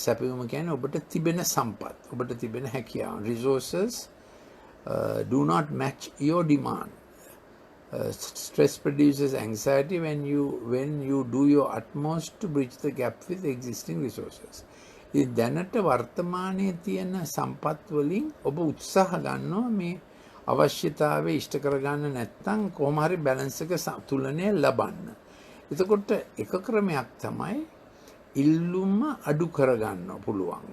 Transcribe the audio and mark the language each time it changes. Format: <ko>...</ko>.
<si>සැපයුම කියන්නේ ඔබට තිබෙන සම්පත්, ඔබට තිබෙන හැකියාව.</si> <en>Resources do not match your demand. Stress produces anxiety when you do your utmost to bridge the gap with existing resources.</en> <si>ඉතින් දැනට වර්තමානයේ තියෙන සම්පත් වලින් ඔබ උත්සාහ ගන්නවා මේ අවශ්‍යතාවය ඉෂ්ට කරගන්න නැත්නම් කොහොම හරි බැලන්ස් එක තුලනය ලබන්න. එතකොට එක ක්‍රමයක් තමයි ඉල්ලුම අඩු කරගන්න පුළුවන්.</si>